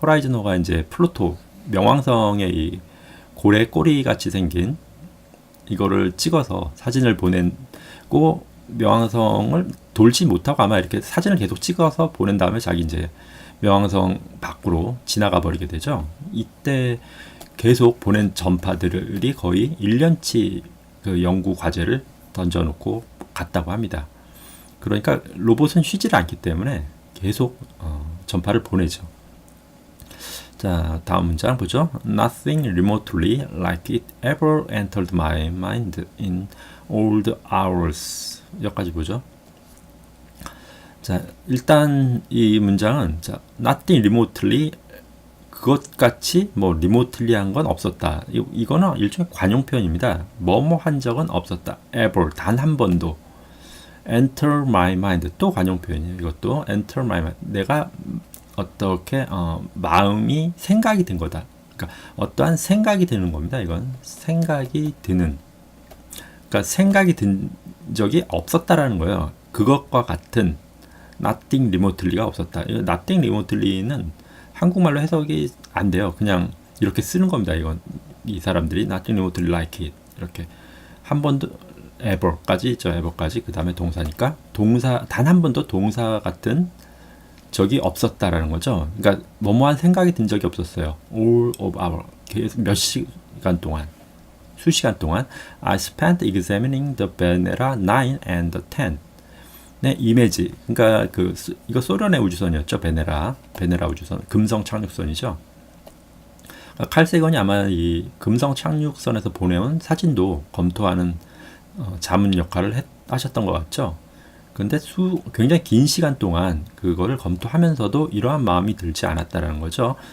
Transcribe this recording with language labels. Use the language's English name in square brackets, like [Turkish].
[Korean] 호라이즌호가 이제 플루토 명왕성의 이 고래 꼬리 같이 생긴 이거를 찍어서 사진을 보내고 명왕성을 돌지 못하고 아마 이렇게 사진을 계속 찍어서 보낸 다음에 자기 이제 명왕성 밖으로 지나가 버리게 되죠. 이때 계속 보낸 전파들이 거의 1년치 그 연구 과제를 던져놓고 갔다고 합니다. 그러니까 로봇은 쉬질 않기 때문에 계속 전파를 보내죠. 자, 다음 문장 보죠. [English] Nothing remotely like it ever entered my mind in all the hours. [Korean] 여기까지 보죠. 자, 일단 이 문장은 자, nothing remotely 그것같이 뭐 remotely한 건 없었다. 이거는 일종의 관용 표현입니다. 뭐뭐 한 적은 없었다. ever 단 한 번도. enter my mind 또 관용 표현이에요. 이것도 enter my mind 내가 어떻게 마음이 생각이 든 거다. 그러니까 어떠한 생각이 드는 겁니다. 이건 생각이 드는. 그러니까 생각이 든 적이 없었다라는 거예요. 그것과 같은 nothing remotely 가 없었다. 이 nothing remotely는 한국말로 해석이 안 돼요. 그냥 이렇게 쓰는 겁니다. 이건 이 사람들이 nothing remotely like it 이렇게 한 번도 ever까지 있죠. ever까지 그 다음에 동사니까 동사 단 한 번도 동사 같은 적이 없었다라는 거죠. 그러니까 뭐뭐한 생각이 든 적이 없었어요. [English] all of our 계속 몇 시간 동안 수시간 동안 I spent examining the Venera 9 and the 10. [Korean] 네, 이미지. 그러니까 이거 소련의 우주선이었죠. 베네라 우주선, 금성 착륙선이죠. 칼 세건이 아마 이 금성 착륙선에서 보내온 사진도 검토하는 자문 역할을 하셨던 것 같죠. 근데 굉장히 긴 시간 동안 그거를 검토하면서도 이러한 마음이 들지 않았다라는 거죠.